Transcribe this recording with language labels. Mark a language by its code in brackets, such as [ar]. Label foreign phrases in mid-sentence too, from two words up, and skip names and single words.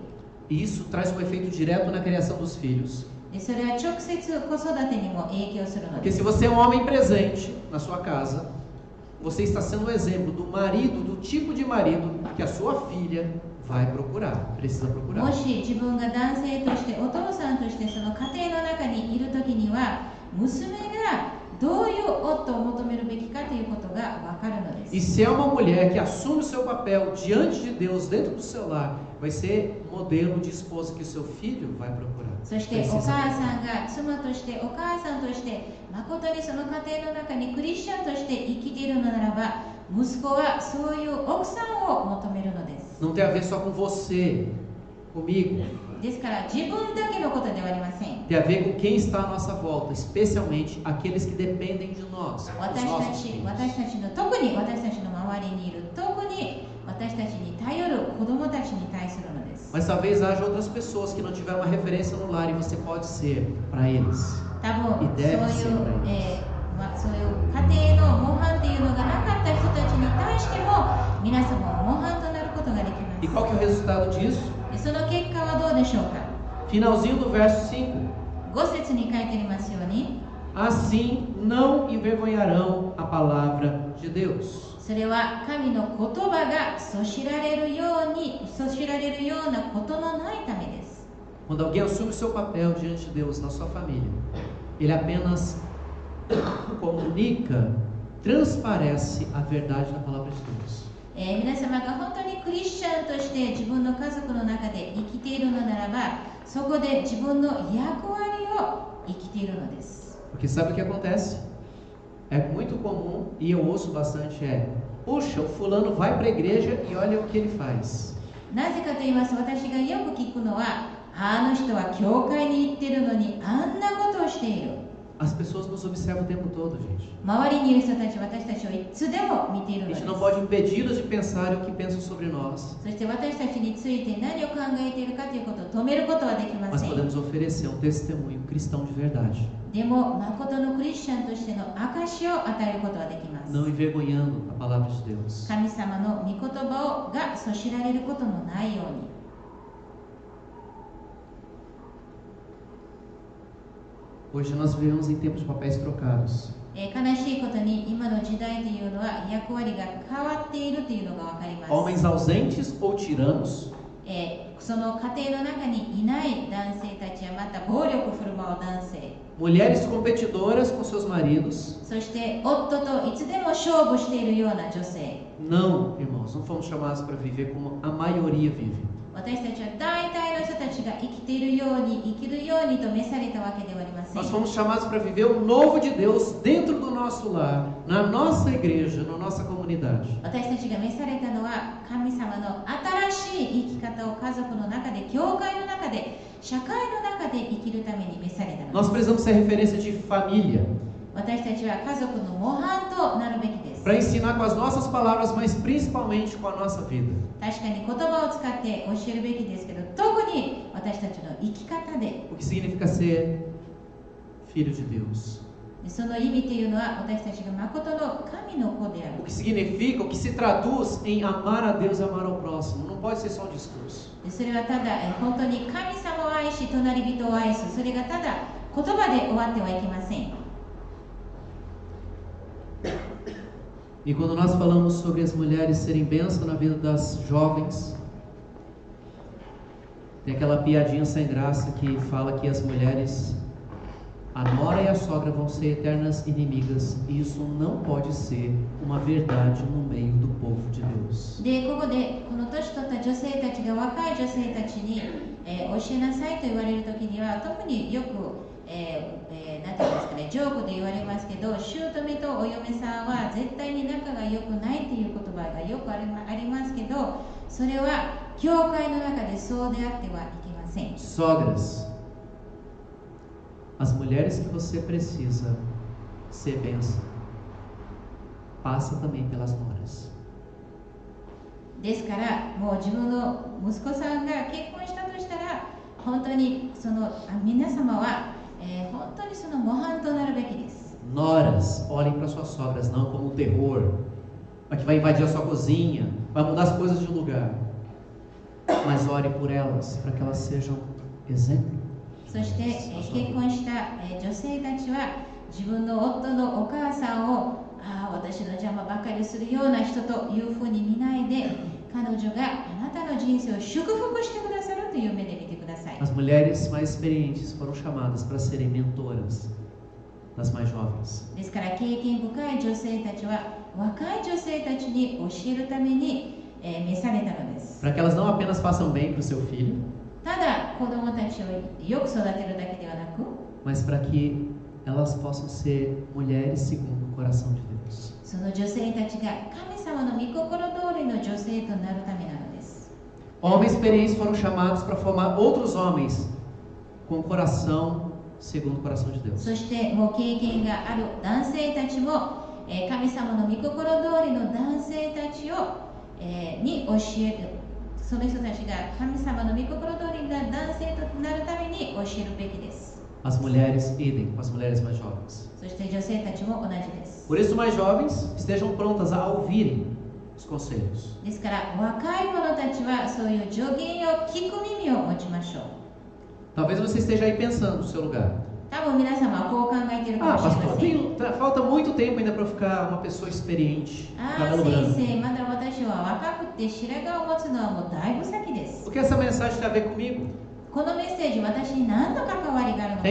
[pt] E isso traz um efeito direto na criação dos filhos. [ja] でそれは直接子育てにも影響するの [pt] Porque [ja] で [pt] se [ja] す。 [pt] você é um homem presente na sua casa, você está sendo um exemplo do marido, do tipo de marido que a sua filha vai procurar, precisa [ja] も [pt] procurar. [ja] し自分が男性としてお父さんとしてその家庭の中にいるときには娘がどういう夫を求めるべきかということが分かるので [pt] E [ja] す。 [pt] se é uma mulher que assume o seu papel diante de Deus, dentro do seu lar, vai ser modelo de esposa que o seu filho vai procurar. [ja] そしてお [pt] Precisa [ja] 母 [pt] procurar. [ja] さんが妻としてお母さんとして誠にその家庭の中にクリスチャンとして生きているのならば息子はそういう奥さんを求めるのです。 [pt] Não tem a ver só com você, comigo. [ja] ですから自分だけのことではありません。 [pt] Tem a ver com quem está à nossa volta, especialmente aqueles que dependem de nós, os [ja] 私 [pt] nossos [ja] た [pt] filhos. [ja] ちの特に私たちの周りにいる特に私たちに頼る子供たちに対するのです。 [pt] Mas talvez haja outras pessoas que não tiveram uma referência no lar e você pode ser para eles. [ja] 多分 [pt] E [ja] そうい [pt] deve [ja] う [pt] ser para eles. [ja] そういう家庭の模範っていうのがなかった人たちに対しても皆様模範となることができ [pt] E [ja] ま [pt] qual que é o resultado disso? [ja] す。でその結果はどうでしょうか。 [pt] Finalzinho do verso 5. [ja] 5 節に書いてありますように、 [pt] Assim não envergonharão a palavra de Deus. [ja] それは神の言葉がそしられるようなことのないためです。 [pt] Quando alguém assume o seu papel diante de Deus na sua família, ele apenas comunica, transparece a verdade da palavra de Deus. [ja] 皆様が本当にクリスチャンとして自分の家族の中で生きているのならば、そこで自分の役割を生きているのです。 [pt] Porque sabe o que acontece? É muito comum, e eu ouço bastante, puxa, o fulano vai para a igreja e olha o que ele faz. [ja] なぜかと言いますと、私がよく聞くのは、あの人は教会に行っているのにあんなことをしている。 [pt] As pessoas nos observam o tempo todo, gente. [ja] 周りにいる人たちは私たちをいつでも見ている [pt] A [ja] ので [pt] gente [ja] す。 [pt] não pode impedi-las de pensar o que pensam sobre nós, [ja] そして私たちについて何を考えているかということを止めることはできま [pt] mas [ja] せん。 [pt] podemos oferecer um testemunho cristão de verdade, [ja] でも、誠のクリスチャンとしての証を与えることはできます。 [pt] não envergonhando a palavra de Deus. [ja] 神様の御言葉がそしられることのないように。 [pt] Hoje nós vivemos em tempos de papéis trocados. [ja] 悲しいことに今の時代というのは役割が変わっているというのが分かります。 [pt] Homens ausentes ou tiranos, [ja] その家庭の中にいない男性たちやまた暴力を振る舞う男性、 [pt] mulheres competidoras com seus maridos. [ja] そして夫といつでも勝負しているような女性。 [pt] Não, irmãos, não fomos chamados para viver como a maioria vive. [ja] 私たちは大体の人たちが生きているように生きるようにと召されたわけではありません。 [pt] Nós fomos chamados para viver o novo de Deus dentro do nosso lar, na nossa igreja, na nossa comunidade. [ja] 私たちが召されたのは神様の新しい生き方を家族の中で、教会の中で、社会の中で生きるために召されたの [pt] Nós [ja] です。 [pt] precisamos ser referência de família, [ja] 私たちは家族の模範となるべきです。 [pt] para ensinar com as nossas palavras, mas principalmente com a nossa vida. [ja] 確かに言葉を使って教えるべきですけど、特に私たちの生き方で、 [pt] O que significa ser filho de Deus? [ja] その意味というのは私たちが誠の神の子であ [pt] O [ja] る。 [pt] que significa, o que se traduz em amar a Deus e amar ao próximo? Não pode ser só um discurso. [ja] それはただ本当に神様を愛し隣人を愛す、それがただ言葉で終わってはいけません。 [pt] E quando nós falamos sobre as mulheres serem bênção na vida das jovens, tem aquela piadinha sem graça que fala que as mulheres, a nora e a sogra vão ser eternas inimigas, e isso não pode ser uma verdade no meio do povo de Deus. [ja] で、ここでこの年取った女性たちが若い女性たちに、教えなさいと言われるときには特によく、なんていうんですかね、ジョークで言われますけど、姑とお嫁さんは絶対に仲が良くないという言葉がよくありますけど、それは教会の中でそうであってはいけません。 [pt] Sogras, as mulheres que você precisa ser bênção, passa também pelas noras. [ja] ですからもう自分の息子さんが結婚したとしたら、本当にその皆様は、本当にその模範となるべきです。 [pt] Noras, olhem para suas sogras não como um terror, que vai invadir a sua cozinha, vai mudar as coisas de lugar. Mas ore por elas, para que elas sejam exemplo. [ja] そして、結婚した、女性たちは自分の夫のお母さんを私の邪魔ばかりするような人というふうに見ないで、彼女があなたの人生を祝福してくださるという目で見てください。 [pt] As mulheres mais experientes foram chamadas para serem mentoras das mais jovens. [ja] ですから経験深い女性たちは若い女性たちに教えるために、召されたのです。 [pt] Para que elas não apenas façam bem para o seu filho, [ja] ただ子供たちをよく育てるだけではなく、 [pt] mas para que elas possam ser mulheres segundo o coração de Deus. [ja] その女性たちが神様の御心通りの女性となるためなのです。 [pt] Homens experientes foram chamados para formar outros homens com o coração segundo o coração de Deus. [ja] そしてもう経験がある男性たちも、神様の御心通りの男性たちを、に教える、その人たちが神様の御心通りの男性となるために教えるべきです。 [pt] As mulheres idem com as mulheres mais jovens. [ja] そして女性たちも同じです。 [pt] Por isso, mais jovens estejam prontas a ouvirem os conselhos. [ja] ですから若い者たちはそういう助言を聞く耳を持ちましょう。 [pt] Talvez você esteja aí pensando no seu lugar. [ja] 多分皆様はこう考えているか [pt] Ah, [ja] もしれま [pt] pastor, [ja] せん。 [pt] falta muito tempo ainda para eu ficar uma pessoa experiente. [ja] 先 [pt] Cabelo branco. [ja] 生、まだ私は若くて白髪を持つのはもうだいぶ先です。 [pt] O que essa mensagem tem a ver comigo? [ja] このメッセージ、私に何の関わりがあるの